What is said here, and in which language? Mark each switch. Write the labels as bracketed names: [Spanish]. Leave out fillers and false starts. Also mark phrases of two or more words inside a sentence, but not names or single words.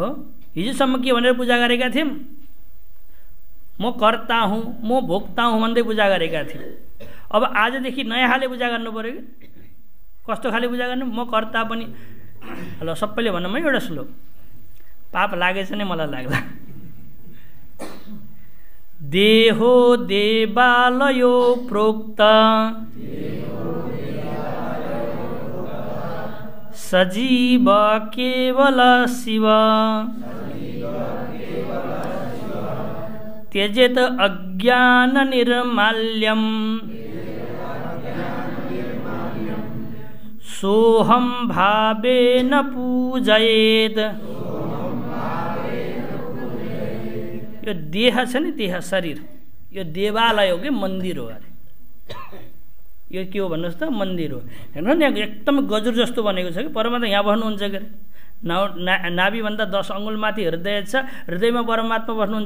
[Nepali] हिजोसम्म के भनेर पूजा गरेका थियौँ? म कर्ता हुँ, म भोक्ता हुँ भन्दै पूजा गरेका थियौँ। अब आजदेखि नयाँ खाले पूजा गर्नु पर्यो कि? कस्तो खाले पूजा गर्नु? म कर्ता पनि। ल सबैले भनौँ है एउटा श्लोक। पाप लागेछ नै मलाई लाग्ला। [Sanskrit] देहो देवालयो प्रोक्त सजीव केवल शिव त्यजेत अज्ञान निर्माल्यम सोहम भावेन पूजयेत। [Nepali] यो देह छ नि, देह शरीर, यो देवालय हो कि मन्दिर हो अरे। यो के हो भन्नुहोस् त? मन्दिर हो। हेर्नु नि एकदम गजुर जस्तो बनेको छ कि परमात्मा यहाँ बस्नुहुन्छ के अरे। नाभिभन्दा 10 अङ्गुल माथि हृदय छ, हृदयमा परमात्मा बस्नुहुन्छ।